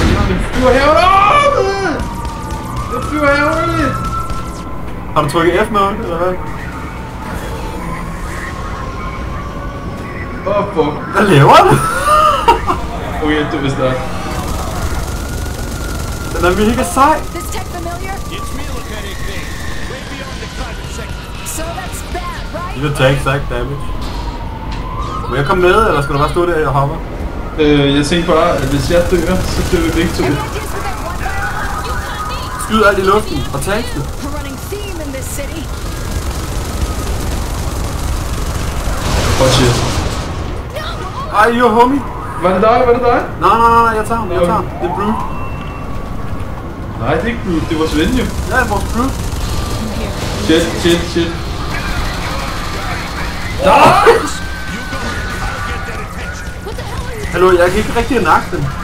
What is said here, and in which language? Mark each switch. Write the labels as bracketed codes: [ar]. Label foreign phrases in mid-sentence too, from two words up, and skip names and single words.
[da] Den flyver herovre. Den flyver herovre. Har du trykket F med, eller hvad? Fuck. Hvad laver du? Okay, det er snart. Den er mega sej. [en] This tech familiar? It's military grade, way beyond the private sector. So that's bad, right? You will take exact damage. [da] Må jeg komme med, eller skal du bare stå der og hoppe? Jeg tænker bare, at hvis jeg dør, så dør vi begge to. [en] Everyone deals with that one by [da] Skyd alt i luften og tag det. [en] a running theme in this city. Oh shit. Ej, yo homie. [da] Var det dig? Nej, jeg tager ham. Det er Brute. Nej, det er ikke Brute, det var Svend jo. Ja, vores Brute. Shit. Hallo, jeg kan ikke rigtig nakke den.